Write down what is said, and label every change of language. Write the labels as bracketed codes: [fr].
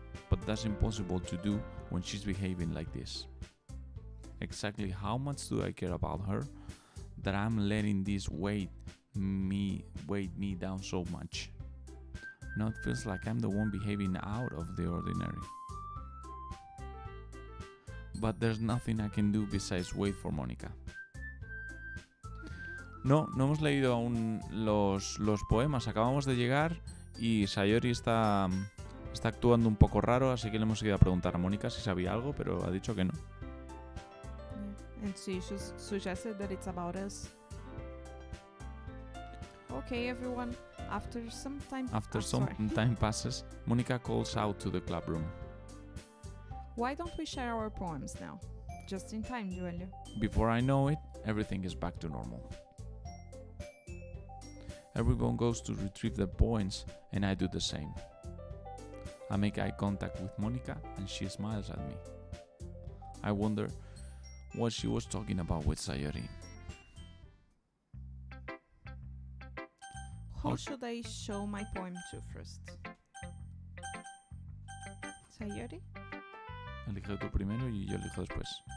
[en] But that's impossible to do when she's behaving like this. Exactly how much do I care about her that I'm letting this weigh me down so much? Now it feels like I'm the one behaving out of the ordinary. But there's nothing I can do besides wait for Monica. [es] No hemos leído aún los poemas. Acabamos de llegar y Sayori está actuando un poco raro, así que le hemos ido a preguntar a Mónica si sabía algo, pero ha dicho que no. [en] Yeah. And she suggested that it's about us. Okay, everyone. After some time passes, Monica calls out to the club room. Why don't we share our poems now? Just in time, Joelio. Before I know it, everything is back to normal. Everyone goes to retrieve their poems, and I do the same. I make eye contact with Monica, and she smiles at me. I wonder what she was talking about with Sayori. Who should I show my poem to first? Sayori? [es] Elige tú primero y yo elijo después.